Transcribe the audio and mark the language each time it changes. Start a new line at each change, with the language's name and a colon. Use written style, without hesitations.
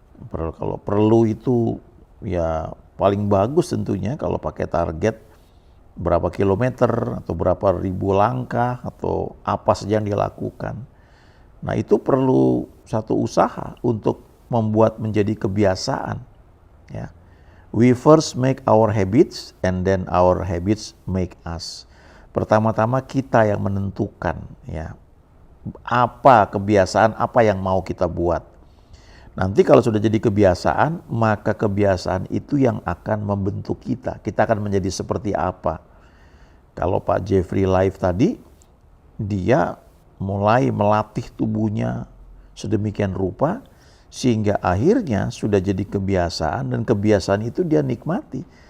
Indonesian: Kalau perlu itu ya paling bagus tentunya kalau pakai target berapa kilometer atau berapa ribu langkah atau apa saja yang dilakukan. Nah, itu perlu satu usaha untuk membuat menjadi kebiasaan ya.
English: We first make our habits and then our habits make us.
Indonesian: Pertama-tama kita yang menentukan ya apa kebiasaan apa yang mau kita buat. Nanti kalau sudah jadi kebiasaan, maka kebiasaan itu yang akan membentuk kita. Kita akan menjadi seperti apa. Kalau Pak Jeffrey live tadi, dia mulai melatih tubuhnya sedemikian rupa, sehingga akhirnya sudah jadi kebiasaan, dan kebiasaan itu dia nikmati.